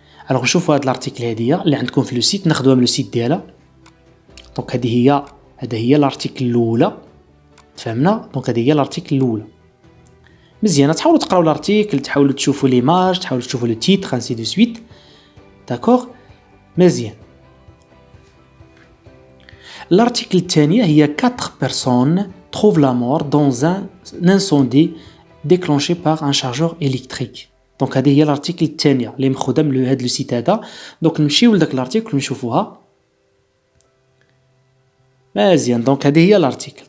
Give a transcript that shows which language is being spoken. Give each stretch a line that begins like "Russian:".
Arabic: الوغ نشوفوا هاد الارتيكل هذه اللي عندكم في لو سيت ناخذوها من لو سيت ديالها. دونك هذه هي الارتيكل الاولى تفهمنا. دونك هذه هي الارتيكل الاولى مزيان. تحاولوا تقراو الارتيكل تحاولوا تشوفوا ليماج تحاولوا تشوفوا لو تيتر
French: انسي دو سويت داكوغ
Arabic: مزيان.
French: l'article
Arabic: الثانية هي
French: 4 personnes trouvent la mort dans un incendie déclenché par un chargeur électrique.
Arabic: دونك هذه هي الارتيكل الثانية اللي مخوده من هذا لو سيت هذا. دونك نمشيو لذاك الارتيكل ونشوفوها مزيان. دونك هذه هي الارتيكل.